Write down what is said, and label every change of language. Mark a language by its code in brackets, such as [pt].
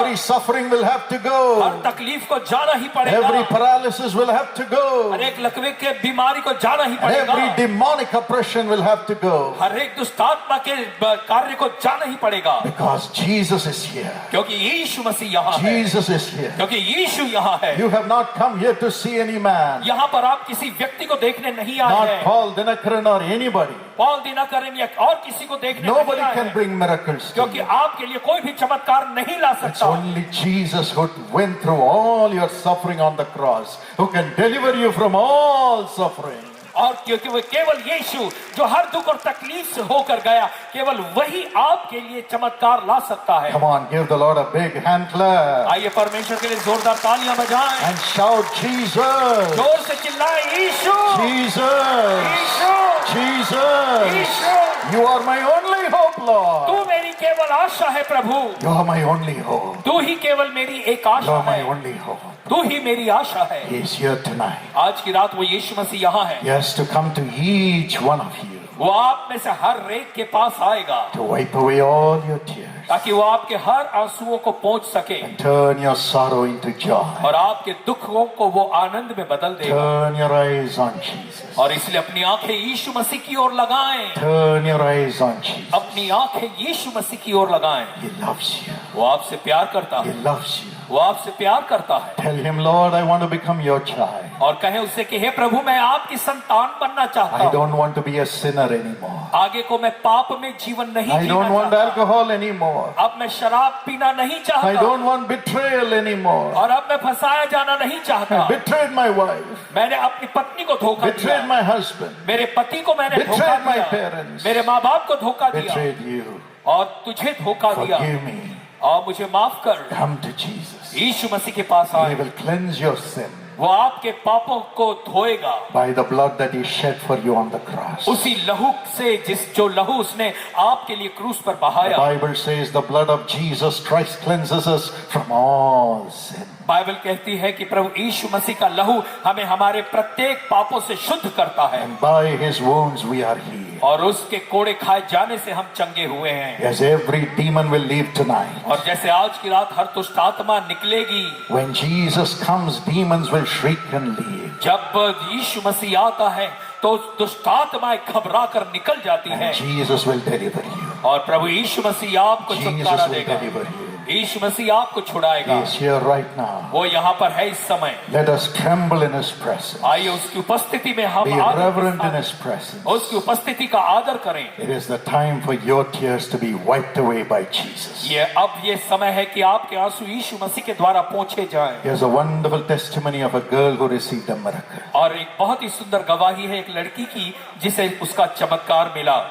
[en] Every suffering will have to [hi] हर [en] go. [hi] तकलीफ को जाना ही पड़ेगा। [en] Every paralysis will have to go. [hi] हर एक लकवे के बीमारी को जाना ही पड़ेगा। [en] Every demonic oppression will have to go. [hi] हर एक दुष्टात्मा के कार्य को जाना ही पड़ेगा। [en] Because Jesus is here. [hi] क्योंकि यीशु मसीह यहाँ है। [en] Jesus is here. [hi] क्योंकि यीशु यहाँ है। [en] You have not come here to see any man. [hi] यहाँ पर आप किसी व्यक्ति को देखने नहीं आए [en] Not [hi] हैं। [en] Paul Dinakaran or anybody. [hi] Paul Dinakaran या और किसी को देखने [en] Nobody [hi] नहीं आए [en] can [hi] हैं। [en] bring miracles to [hi] क्योंकि [en] you. [hi] आपके लिए कोई भी चमत्कार नहीं ला [en] It's [hi] सकता। [en] only Jesus who went through all your suffering on the cross, who can deliver you from all suffering. [hi] और क्योंकि वो केवल यीशु जो हर दुख और तकलीफ से होकर गया, केवल वही आपके लिए चमत्कार ला सकता है। [en] Come on, give the Lord a big hand clap [hi] आइए परमेश्वर के लिए जोरदार तालियां बजाएं। [en] and shout, Jesus! [hi] जोर से चिल्लाएं, यीशु, [en] Jesus! [hi] Yeshu, [en] Jesus! [hi] Yeshu. [en] You are my only hope, Lord. [hi] तू मेरी केवल आशा है प्रभु। [en] You are my only hope. [hi] तू ही केवल मेरी एक [en] You [hi] आशा [en] are my [hi] है। [en] only hope. [hi] तू ही मेरी आशा है। [en] He is here tonight. [hi] आज की रात वो यीशु मसीह यहाँ है। [en] He has to come to each one of you [hi] वो आप में से हर एक के पास आएगा [en] to wipe away all your tears. [hi] ताकि वो आपके हर आंसुओं को पहुंच सके [en] Turn your sorrow into joy. [hi] और आपके दुखों को वो आनंद में बदल देगा। [en] Turn your eyes on Jesus. [hi] और इसलिए अपनी आंखें यीशु मसीह की ओर लगाएं। [en] Turn your eyes on Jesus. [hi] अपनी आंखें यीशु मसीह की ओर लगाएं। [en] He loves you. [hi] वो आपसे प्यार करता [en] He [hi] है। [en] loves you. [hi] वो आपसे प्यार करता है। [en] Tell him, Lord, I want to become your child. [hi] और कहे उससे कि हे प्रभु, मैं आपकी संतान बनना चाहता [en] I [hi] हूँ। [en] don't want to be a sinner anymore. [hi] आगे को मैं पाप में जीवन नहीं [en] I [hi] जीना [en] don't want [hi] चाहता। [en] alcohol anymore. [hi] अब मैं शराब पीना नहीं [en] I [hi] चाहता [en] don't want betrayal anymore. [hi] और अब मैं फंसाया जाना नहीं चाहता। [en] I betrayed my wife. [hi] मैंने अपनी पत्नी को धोखा दिया। [en] Betrayed my husband. [hi] मेरे पति को मैंने धोखा [en] Betrayed my [hi] दिया। [en] parents. [hi] मेरे माँ बाप को धोखा दिया [en] Betrayed you. [hi] और तुझे धोखा दिया [en] Forgive me. [hi] और मुझे माफ कर। [en] Come to Jesus. [hi] यीशु मसीह के पास [en] He [hi] आए। [en] will cleanse your sin [hi] वो आपके पापों को धोएगा [en] by the blood that he shed for you on the cross. [hi] उसी लहू से जो लहू उसने आपके लिए क्रूस पर [en] The [hi] बहाया। [en] Bible says the blood of Jesus Christ cleanses us from all sin. [hi] Bible कहती है कि प्रभु यीशु मसीह का लहू हमें हमारे प्रत्येक पापों से शुद्ध करता है [en] And by his wounds we are healed. [hi] और उसके कोड़े खाए जाने से हम चंगे हुए हैं। [en] As every demon will leave tonight. [hi] और जैसे आज की रात हर दुष्ट आत्मा निकलेगी, [en] When Jesus comes, demons will shriek and leave. [hi] जब यीशु मसीह आता है तो दुष्ट आत्माएं घबरा कर निकल जाती हैं [en] And Jesus will deliver you. [hi] और प्रभु यीशु मसीह आपको छुटकारा [en] Jesus will [hi] देगा। [en] deliver you. [hi] यीशु मसीह आपको छुड़ाएगा। [en] He is here right now. [hi] वो यहाँ पर है इस समय। [en] Let us tremble in his presence. [hi] आइए उसकी उपस्थिति में हम [en] Be [hi] आदर के [en] reverent in [hi] साथ [en] his presence. [hi] उसकी उपस्थिति का आदर करें। [en] It is the time for your tears to be wiped away by Jesus. [hi] ये समय है कि आपके आंसू यीशु मसीह के द्वारा पोंछे जाएं। [en] Here's a wonderful testimony of a girl who received a miracle. [hi] और एक बहुत ही सुंदर गवाही है एक लड़की की जिसे उसका चमत्कार मिला।